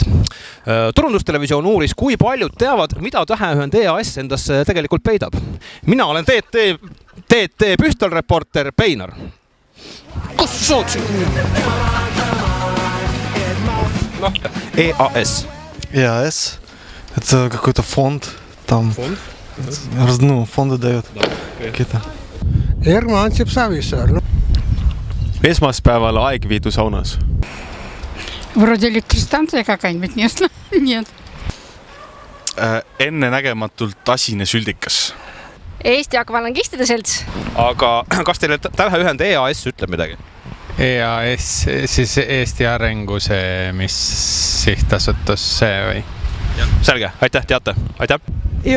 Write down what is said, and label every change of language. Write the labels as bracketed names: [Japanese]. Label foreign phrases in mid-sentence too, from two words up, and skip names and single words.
[Estonian] Turundustelevisioon uuris, kui paljud teavad, mida täheühend EAS endas tegelikult peidab. Mina olen TT Püstolreporter Peinar. Kus sa saad? EAS. EAS. [Russian] Это какой-то фонд. Там фонды дают какие-то. [Estonian] Erma Antsip Savisaar. Esmaspäeval Aegviidu saunas. [Russian] Вроде электростанция какая-нибудь, нет? [Estonian] Ennenägematult asine süldikas. Eesti akvalangistide selts. Aga kas teile täheühend EAS ütleb midagi? EAS, siis Eesti Arengu see, mis sihtasutus see või? Selge, aitäh, teate. Aitäh.